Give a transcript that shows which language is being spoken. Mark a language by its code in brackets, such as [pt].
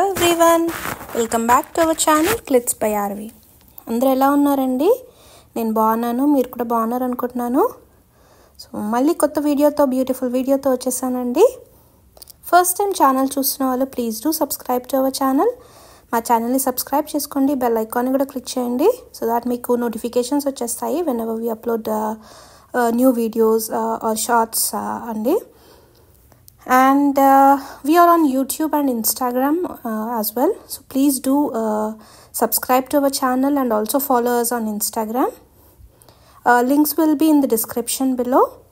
[en] everyone, welcome back to our channel Clits by Arvi. [te] అందరూ ఎలా ఉన్నారండి? నేను బాగున్నాను, మీరు కూడా బాగున్నారు అనుకుంటున్నాను. సో మళ్ళీ కొత్త వీడియోతో బ్యూటిఫుల్ వీడియోతో వచ్చేసానండి. ఫస్ట్ టైం ఛానల్ చూస్తున్న వాళ్ళు [en] Please do subscribe to our channel. [te] మా ఛానల్ని సబ్స్క్రైబ్ చేసుకోండి, బెల్ ఐకాన్ని కూడా క్లిక్ చేయండి [en] so that [te] మీకు నోటిఫికేషన్స్ వచ్చేస్తాయి [en] whenever we upload new videos or shorts [te] అండి. [en] And we are on YouTube and Instagram as well, so please do subscribe to our channel and also follow us on Instagram. Links will be in the description below.